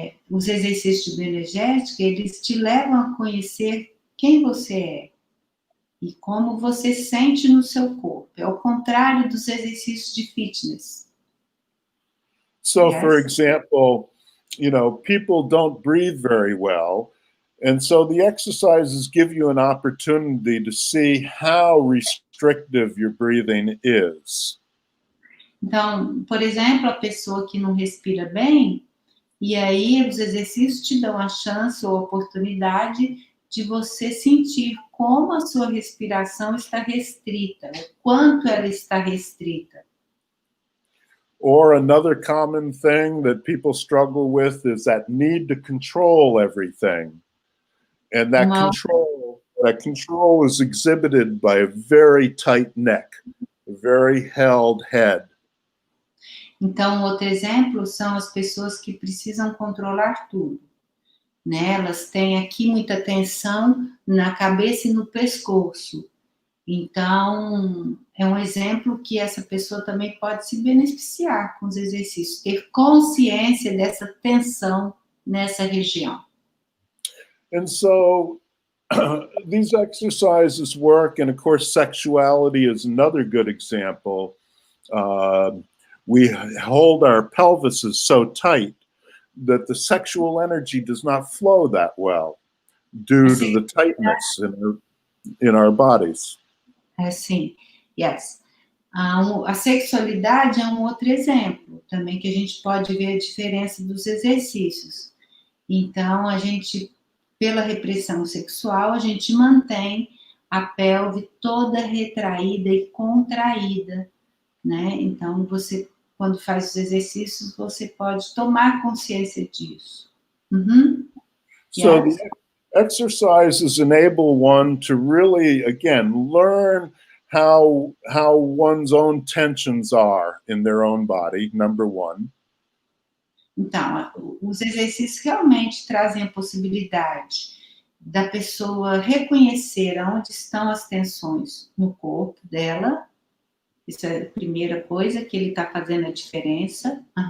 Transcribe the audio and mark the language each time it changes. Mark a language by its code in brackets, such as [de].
[pt] Os exercícios de bioenergética, eles te levam a conhecer quem você é e como você sente no seu corpo. É o contrário dos exercícios de fitness. [en] So, yes. For example, you know, people don't breathe very well, and so the exercises give you an opportunity to see how restrictive your breathing is. [pt] Então, por exemplo, a pessoa que não respira bem, e aí os exercícios te dão a chance ou a oportunidade de você sentir como a sua respiração está restrita, o quanto ela está restrita. [en] Or another common thing that people struggle with is that need to control everything. And that control is exhibited by a very tight neck, a very held head. [pt] Então, outro exemplo são as pessoas que precisam controlar tudo, né? Elas têm aqui muita tensão na cabeça e no pescoço. Então, é um exemplo que essa pessoa também pode se beneficiar com os exercícios, ter consciência dessa tensão nessa região. [en] And so, these exercises work, and of course, sexuality is another good example. We hold our pelvises so tight that the sexual energy does not flow that well due to the tightness in our bodies. [pt] Sim, [en] yes. [pt] A sexualidade é um outro exemplo também que a gente pode ver a diferença dos exercícios. Então, a gente, pela repressão sexual, a gente mantém a pelve toda retraída e contraída, né? Então, você, quando faz os exercícios, você pode tomar consciência disso. [en] So the exercises enable one to really, again, learn how one's own tensions are in their own body, number one. [pt] Então, os exercícios realmente trazem a possibilidade da pessoa reconhecer onde estão as tensões no corpo dela. Isso é a primeira coisa, que ele está fazendo a diferença.